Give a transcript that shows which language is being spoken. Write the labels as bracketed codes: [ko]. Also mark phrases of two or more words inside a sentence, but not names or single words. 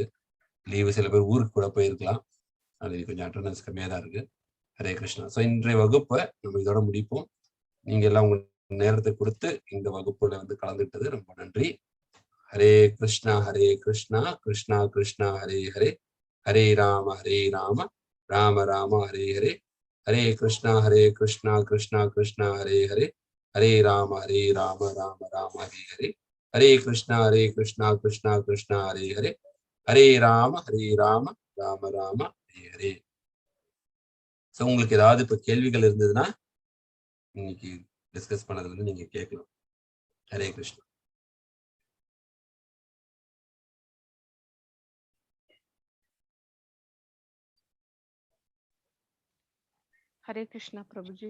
[ta] லீவு, சில பேர் ஊருக்கு கூட போயிருக்கலாம். அது கொஞ்சம் அட்டண்டன்ஸ் கம்மியாக தான் இருக்கு. ஹரே கிருஷ்ணா. ஸோ இன்றைய வகுப்பை நம்ம இதோட முடிப்போம். நீங்க எல்லாம் உங்க நேரத்தை கொடுத்து இந்த வகுப்புல வந்து கலந்துட்டது ரொம்ப நன்றி. [sa] हरे कृष्ण कृष्ण कृष्ण हरे हरे, हरे राम राम राम हरे हरे, हरे कृष्ण कृष्ण कृष्ण हरे हरे, हरे राम राम राम हरे हरे, हरे कृष्ण कृष्ण कृष्ण हरे हरे, हरे राम राम राम हरे हरे. [ta] ஸோ உங்களுக்கு ஏதாவது இப்போ கேள்விகள் இருந்ததுன்னா இன்னைக்கு டிஸ்கஸ் பண்ணதுல இருந்து நீங்க கேட்கலாம். ஹரே கிருஷ்ணா. ஹரே கிருஷ்ணா பிரபுஜி.